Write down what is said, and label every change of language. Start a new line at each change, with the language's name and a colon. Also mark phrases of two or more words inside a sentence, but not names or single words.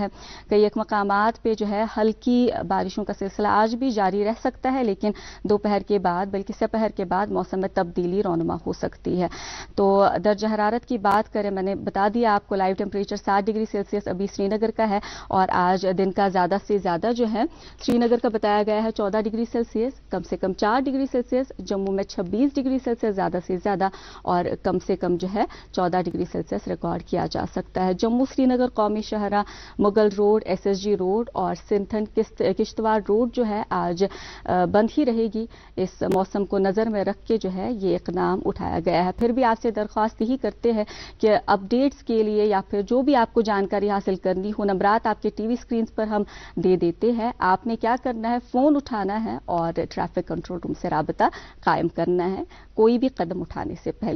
Urdu: کئی ایک مقامات پہ جو ہے ہلکی بارشوں کا سلسلہ آج بھی جاری رہ سکتا ہے، لیکن دوپہر کے بعد بلکہ سپہر کے بعد موسم میں تبدیلی رونما ہو سکتی ہے. تو درجہ حرارت کی بات کریں، میں نے بتا دیا آپ کو
English: live temperature
Urdu: 7
English: degree Celsius
Urdu: ابھی سری نگر کا ہے اور آج دن کا زیادہ سے زیادہ جو ہے سری نگر کا بتایا گیا ہے 14
English: degree Celsius,
Urdu: کم سے کم 4
English: degree Celsius,
Urdu: جموں میں 26
English: degree Celsius
Urdu: زیادہ سے زیادہ اور کم سے کم جو ہے 14 ڈگری سیلسیس ریکارڈ کیا جا سکتا ہے. جموں سری نگر قومی شاہراہ، مغل روڈ، ایس ایس جی روڈ اور سنتھن کشتواڑ روڈ جو ہے آج بند ہی رہے گی. اس موسم کو نظر میں رکھ کے جو ہے یہ اقدام اٹھایا گیا ہے. پھر بھی آپ سے درخواست یہی کرتے ہیں کہ اپڈیٹس کے لیے یا پھر جو بھی آپ کو جانکاری حاصل کرنی ہو، نمبرات آپ کے
English: TV screens
Urdu: پر ہم دے دیتے ہیں. آپ نے کیا کرنا ہے، فون اٹھانا ہے اور
English: traffic control room
Urdu: سے رابطہ قائم کرنا ہے کوئی بھی قدم اٹھانے سے پہلے.